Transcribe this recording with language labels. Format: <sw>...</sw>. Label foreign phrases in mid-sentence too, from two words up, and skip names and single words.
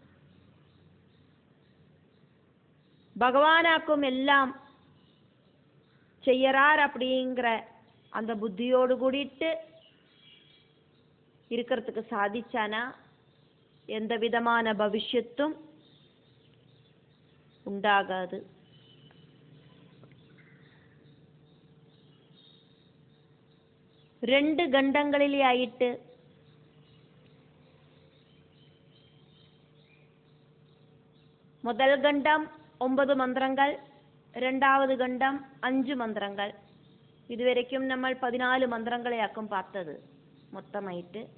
<ta>பகவானாக்கும் எல்லாம் செய்யறார் அப்படிங்கிற அந்த புத்தியோடு கூடிட்டு இருக்கிறதுக்கு சாதிச்சானா எந்த விதமான பவிஷ்யத்தும் ഉണ്ടാകാது.</ta> <ml>രണ്ട് ഖണ്ഡങ്ങളിലായിട്ട്</ml> <ta>முதல் கண்டம் 9 மந்திரங்கள், 2வது கண்டம் 5 மந்திரங்கள். இதுவரைக்கும் நம்ம 14 மந்திரங்களையாக்கும் பார்த்தது மொத்தமாயிட்டு.</ta>